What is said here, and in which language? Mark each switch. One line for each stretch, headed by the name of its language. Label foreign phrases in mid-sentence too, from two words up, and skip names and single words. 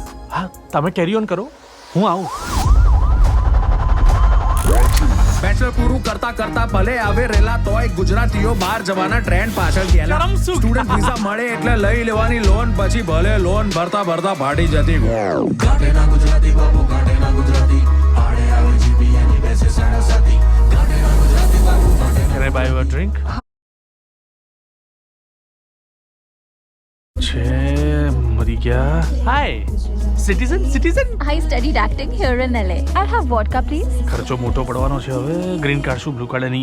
Gujarati: હા, તમે
English: carry on
Gujarati: કરો, હું આવું. બેચલર પૂરું કરતા કરતા ભલે આવે રેલા તોય ગુજરાતીઓ બહાર જવાના ટ્રેન્ડ પાછળ ગયેલા.
English: student visa
Gujarati: મળે એટલે લઈ લેવાની લોન, પછી ભલે લોન ભરતા ભરતા ભાડી જતી.
English: Can I buy you a drink?
Gujarati: છે મરી ગયા.
English: Hi citizen. I studied acting here in LA. I'll have vodka, please.
Gujarati: ખર્ચો મોટો પડવાનો છે હવે.
English: green card
Gujarati: શું
English: blue card
Gujarati: નહીં.